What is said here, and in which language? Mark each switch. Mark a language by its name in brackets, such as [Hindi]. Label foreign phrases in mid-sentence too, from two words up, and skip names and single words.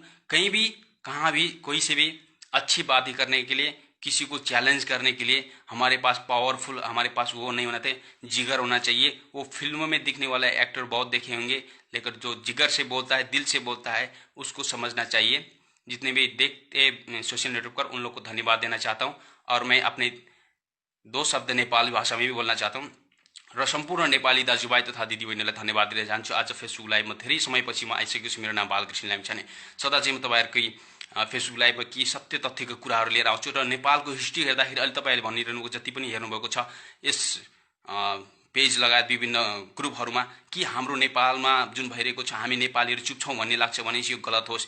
[Hindi] कहीं भी कहाँ भी कोई से भी अच्छी बातें करने के लिए, किसी को चैलेंज करने के लिए हमारे पास पावरफुल, हमारे पास वो नहीं होना चाहिए, जिगर होना चाहिए। वो फिल्मों में दिखने वाला एक्टर बहुत देखे होंगे, लेकिन जो जिगर से बोलता है, दिल से बोलता है, उसको समझना चाहिए। जितने भी देखते सोशल नेटवर्क पर उन लोग को धन्यवाद देना चाहता हूँ। और मैं अपने 2 शब्द नेपाली भाषा में भी बोल्न चाहता हूँ [Nepali] र सम्पूर्ण नेपाली दाजुभाइ तथा दिदीबहिनीलाई धन्यवाद दिन चाहन्छु। आज फेसबुक लाइभमा धेरै समयपछि म आइसकेको छु। मेरो नाम बालकृष्ण लामिछाने। सदा चाहिँ म तपाईँहरूकै फेसबुक लाइभमा केही सत्य तथ्यको कुराहरू लिएर आउँछु र नेपालको हिस्ट्री हेर्दाखेरि अहिले तपाईँहरूले भनिरहनुको जति पनि हेर्नुभएको छ यस पेज लगायत विभिन्न ग्रुपहरूमा कि हाम्रो नेपालमा जुन भइरहेको छ हामी नेपालीहरू चुप छौँ भन्ने लाग्छ भनेपछि यो गलत होस्।